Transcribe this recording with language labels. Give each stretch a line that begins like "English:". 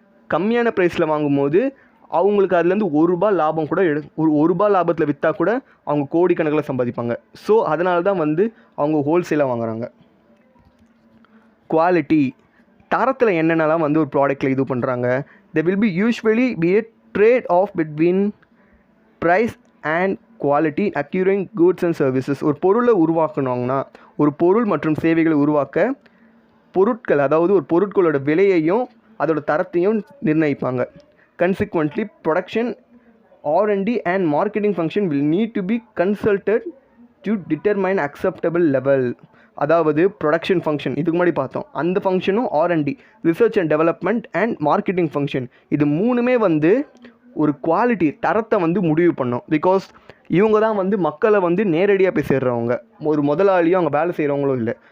Tamil: கம்மியான ப்ரைஸில் வாங்கும்போது அவங்களுக்கு அதுலேருந்து ₹1 லாபம் கூட ஒரு ₹1 லாபத்தில் விற்றா கூட அவங்க கோடிக்கணக்கில் சம்பாதிப்பாங்க. ஸோ அதனால தான் வந்து அவங்க ஹோல்சேலாக வாங்குறாங்க. குவாலிட்டி, தரத்தில் என்னென்னலாம் வந்து ஒரு ப்ராடக்ட்டில் இது பண்ணுறாங்க.
English: there will be usually be a trade off between price and quality acquiring goods and services.
Tamil: ஒரு பொருளை உருவாக்கணுங்கன்னா, ஒரு பொருள் மற்றும் சேவைகளை உருவாக்க பொருட்கள், அதாவது ஒரு பொருட்களோட விலையையும் அதோட தரத்தையும் நிர்ணயிப்பாங்க.
English: Consequently, production, R&D and marketing function will need to be consulted to determine acceptable level.
Tamil: அதாவது ப்ரொடக்ஷன் ஃபங்க்ஷன் இதுக்கு முன்னாடி பார்த்தோம், அந்த ஃபங்க்ஷனும் R&D, research and development and marketing function, இது மூணுமே வந்து ஒரு குவாலிட்டி, தரத்தை வந்து முடிவு பண்ணோம். பிகாஸ் இவங்க தான் வந்து மக்களை வந்து நேரடியாக போய் சேர்றவங்க, ஒரு முதலாளியும் அவங்க வேலை செய்கிறவங்களும் இல்லை.